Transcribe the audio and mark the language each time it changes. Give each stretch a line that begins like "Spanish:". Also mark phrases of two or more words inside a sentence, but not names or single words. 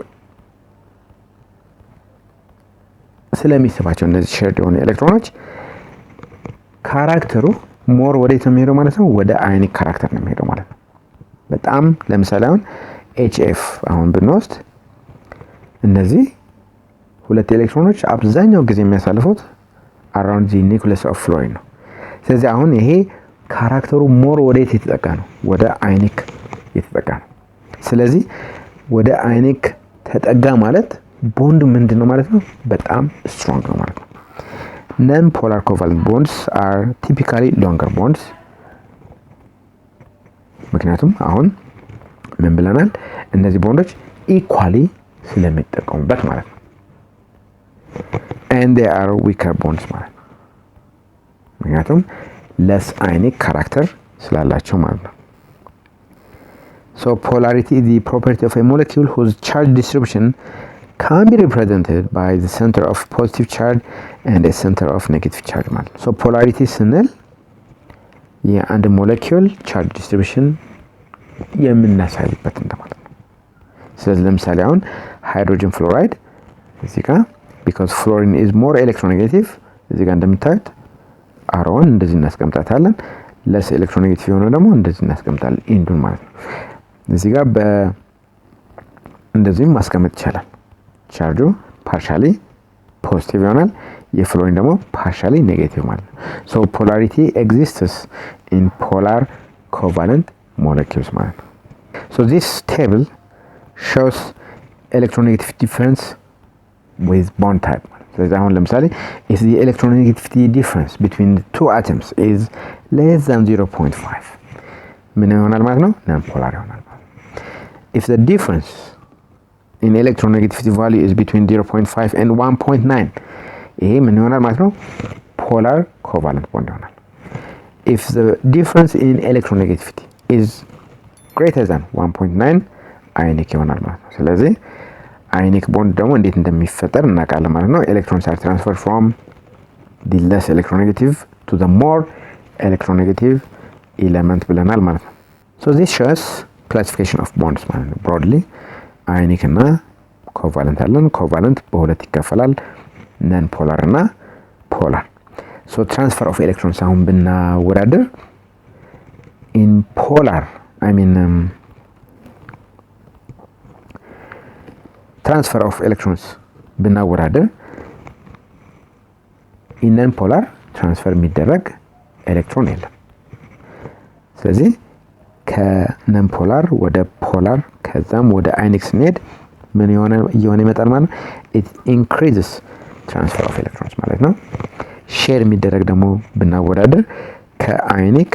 Amharic: ስለሚስባቸው እነዚህ shared የሆኑ ኤሌክትሮኖች ካራክተሩ ሞር ወዴት ነው የሚሄደው ማለት ነው ወደ አዮኒክ ካራክተር ነው የሚሄደው ማለት ነው በጣም ለምሳሌ አሁን HF አሁን ብንወስድ እነዚህ ሁለት ኤሌክትሮኖች አብዛኛው ጊዜ የሚያሳልፉት
English: around the nucleus of fluorine
Amharic: ነው ስለዚህ አሁን ይሄ ካራክተሩ ሞር ወዴት የተጠጋ ነው ወደ አዮኒክ የተጠጋ ነው ስለዚህ ወደ አዮኒክ ተጠጋ ማለት ቦንድ ምንድነው ማለት ነው በጣም ስትሮንግ ነው ማለት ነው
English: non polar covalent bonds are typically longer bonds
Amharic: ምክንያቱም አሁን ምን ብለናል እነዚህ ቦንዶች ኢኳሊ ስለሚጠቀሙበት ማለት ነው
English: and they are weaker bonds
Amharic: ማለት ነው ምክንያቱም
English: less ionic character
Amharic: ስላላቸው ማለት ነው
English: so polarity is the property of a molecule whose charge distribution can be represented by the center of positive charge and a center of negative charge
Amharic: ማለት
English: so polarity
Amharic: ስንል የአንድ ሞለኪውል
English: charge distribution
Amharic: የምናሳይበት እንደማለት ነው። ስለዚህ ለምሳሌ አሁን
English: hydrogen fluoride
Amharic: እዚህ ጋር
English: because fluorine is more electronegative
Amharic: እዚህ ጋር እንደምታዩት አሮን እንደዚህ እናስቀምጣታለን
English: less electronegative
Amharic: የሆነው ደግሞ እንደዚህ እናስቀምጣለን ኢንዱን ማለት ነው። እዚህ ጋር እንደዚህ ማስቀመጥ ይቻላል። ቻርጁ
English: partially positive
Amharic: ይሆናል የፍሎሪን ደግሞ
English: partially negative
Amharic: ማለት ነው።
English: so polarity exists in polar covalent molecules
Amharic: ማለት ነው።
English: so this table shows electronegativity difference with bond type
Amharic: ስለዚህ አሁን ለምሳሌ
English: if the electronegativity difference between the two atoms is less than 0.5
Amharic: ምን ይሆናል ማለት ነው
English: non polar
Amharic: ይሆናል ማለት ነው።
English: if the difference in electronegativity value is between 0.5 and 1.9
Amharic: ይሄ ምን ይሆናል ማለት ነው
English: polar covalent bond ይሆናል። if the difference in electronegativity is greater than 1.9 ionic
Amharic: ይሆናል ማለት ነው። ስለዚህ
English: ionic bond ደግሞ
Amharic: እንዴት እንደሚፈጠር እናውቃለን ማለት ነው።
English: electrons are transferred from the less electronegative to the more electronegative element
Amharic: ብለናል ማለት ነው።
English: so this shows classification of bonds
Amharic: ማለት ነው
English: broadly ionic እና covalent አለን covalent
Amharic: በሁለት ይከፈላል
English: non polar እና polar so transfer of electrons
Amharic: አሁን ብናወዳደር
English: in polar transfer of electrons
Amharic: ብናወዳደር
English: in non polar transfer
Amharic: የሚደረግ ኤሌክትሮን የለም። ስለዚህ ከነን ፖላር ወደ ፖላር ከዛም ወደ አዮኒክ ስንሄድ ምን እየሆነ ይመጣል ማለት ነው
English: it increases transfer of electrons
Amharic: ማለት ነው። ሼር የሚደረግ ደግሞ ብናወዳደር ከአዮኒክ